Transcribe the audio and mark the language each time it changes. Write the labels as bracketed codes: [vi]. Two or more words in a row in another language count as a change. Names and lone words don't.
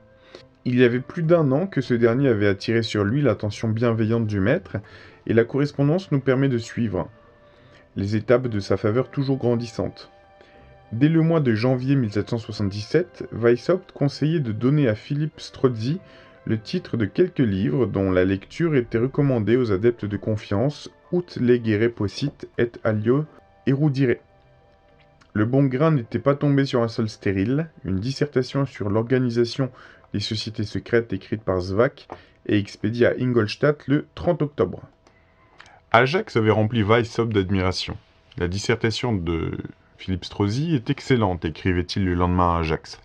[fr] Il y avait plus d'1 an que ce dernier avait attiré sur lui l'attention bienveillante du maître, et la correspondance nous permet de suivre les étapes de sa faveur toujours grandissante. Dès le mois de janvier 1777, Weishaupt conseillait de donner à Philippe Strozzi le titre de quelques livres dont la lecture était recommandée aux adeptes de confiance, [la] ut legere possit et alio erudire. [fr] Le bon grain n'était pas tombé sur un sol stérile, une dissertation sur l'organisation des sociétés secrètes écrite par Svak et expédiée à Ingolstadt le 30 octobre. Ajax avait rempli Weishaupt d'admiration. La dissertation de Philippe Strozzi est excellente, écrivait-il le lendemain à Ajax.